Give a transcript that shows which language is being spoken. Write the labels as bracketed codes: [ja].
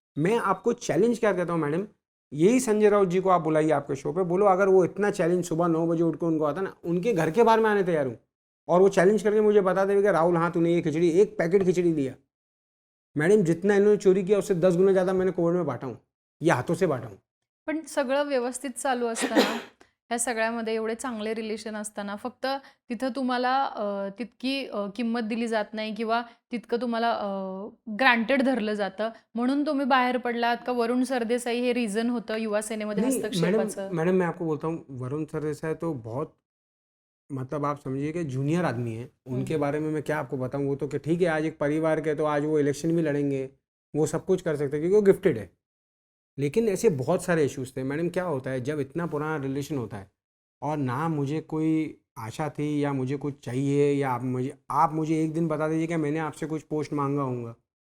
[hi] मैं आपको चैलेंज क्या कहता हूं मैडम, यही संजय राउत जी को आप बुलाइए आपके शो पे, बोलो अगर वो इतना चैलेंज सुबह 9 बजे उठ के उनको आता ना, उनके घर के बाहर में आने तैयार हूं, और वो चैलेंज करके मुझे बता देंगे कि राहुल हाँ तूने ये खिचड़ी, एक पैकेट खिचड़ी दिया। मैडम जितना इन्होंने चोरी किया उससे 10 गुना ज़्यादा मैंने कोविड में बांटा हूँ, या हाथों से बांटा हूँ। [mr] पण सगळं व्यवस्थित चालू असताना, ह्या सगळ्यामध्ये एवढे चांगले रिलेशन असताना, फक्त तिथं तुम्हाला तितकी किंमत दिली जात नाही किंवा तितकं तुम्हाला ग्रांटेड धरलं जातं, म्हणून तुम्ही बाहेर पडलात का? वरुण सरदेसाई हे रिझन होतं युवा सेनेमध्ये [hi] नहीं [mr] हस्तक्षेपाचं? [hi] मैडम मैं आपको बोलता हूँ, वरुण सरदेसाई तो बहुत, मतलब आप समझिए कि जूनियर आदमी है, उनके बारे में मैं क्या आपको बताऊँ। वो तो कि ठीक है, आज एक परिवार के, तो आज वो इलेक्शन भी लड़ेंगे, वो सब कुछ कर सकते हैं क्योंकि वो गिफ्टेड है। लेकिन ऐसे बहुत सारे इश्यूज थे मैडम। क्या होता है जब इतना पुराना रिलेशन होता है, और ना मुझे कोई आशा थी या मुझे कुछ चाहिए, या आप मुझे एक दिन बता दीजिए कि मैंने आपसे कुछ पोस्ट मांगा होगा,